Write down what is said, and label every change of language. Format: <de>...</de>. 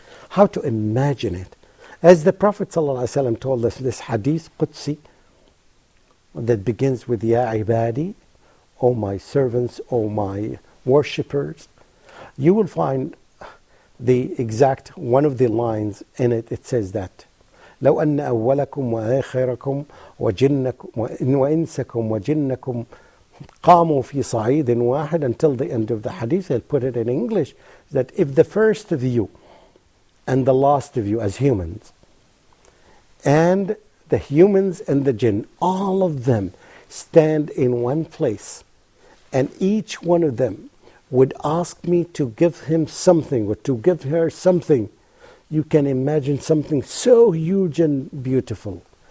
<en>How to imagine it. As the Prophet ﷺ told us, this hadith Qudsi that begins with</en> <ar>Ya ibadi,</ar> <en>O my servants, O my worshippers, you will find the exact one of the lines in it. It says that</en> <ar>لو أن أولكم وآخركم وجنكم وإنسكم وجنكم قاموا في صعيد واحد,</ar> <en>until the end of the hadith. I'll put it in English, that if the first of you and the last of you as humans, and the humans and the jinn, all of them stand in one place, and each one of them would ask me to give him something or to give her something, you can imagine something so huge and beautiful.</en>